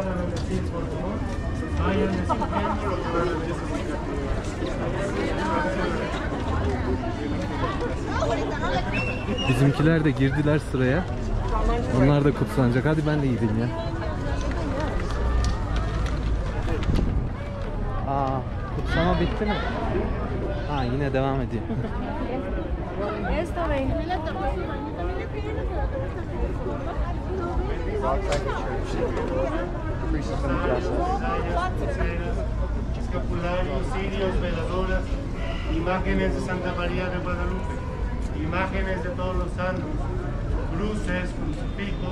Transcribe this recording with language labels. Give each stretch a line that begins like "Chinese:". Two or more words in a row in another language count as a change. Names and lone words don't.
Turkish: Bizimkiler de girdiler sıraya. Onlar da kutsanacak. Hadi ben de gideyim ya. Kutsal Kutlama bitti mi? Ha, yine devam ediyor.
Spanish: Esto ve. Escapularios, cirios, veladoras, imágenes de Santa María de Guadalupe, imágenes de todos los santos, cruces, crucifijos.